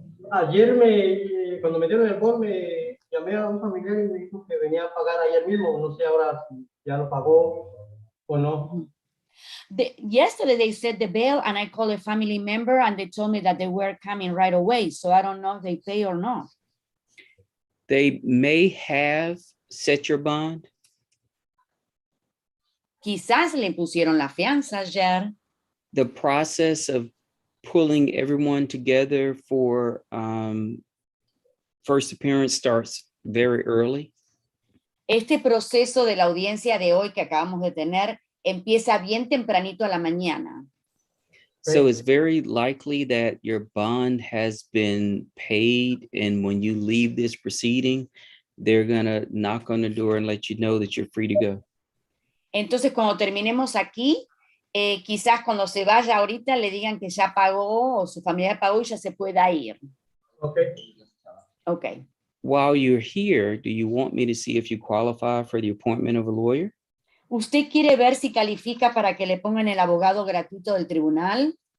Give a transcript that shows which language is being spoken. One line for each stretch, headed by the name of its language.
Spanish: Ayer cuando me dieron el bol, me llamé a un familiar y me dijo que venía a pagar ayer mismo. No sé ahora si ya lo pagó o no.
English: Yesterday they said the bill and I called a family member and they told me that they were coming right away. So I don't know if they pay or not. They may have set your bond.
Spanish: Quizás le pusieron la fianza ayer.
English: The process of pulling everyone together for first appearance starts very early.
Spanish: Este proceso de la audiencia de hoy que acabamos de tener empieza bien tempranito a la mañana.
English: So it's very likely that your bond has been paid, and when you leave this proceeding, they're gonna knock on the door and let you know that you're free to go.
Spanish: Entonces, cuando terminemos aquí, quizás cuando se vaya ahorita le digan que ya pagó o su familia pagó y ya se pueda ir.
English: Okay.
Spanish: Ok.
English: While you're here, do you want me to see if you qualify for the appointment of a lawyer?
Spanish: ¿Usted quiere ver si califica para que le pongan el abogado gratuito del tribunal?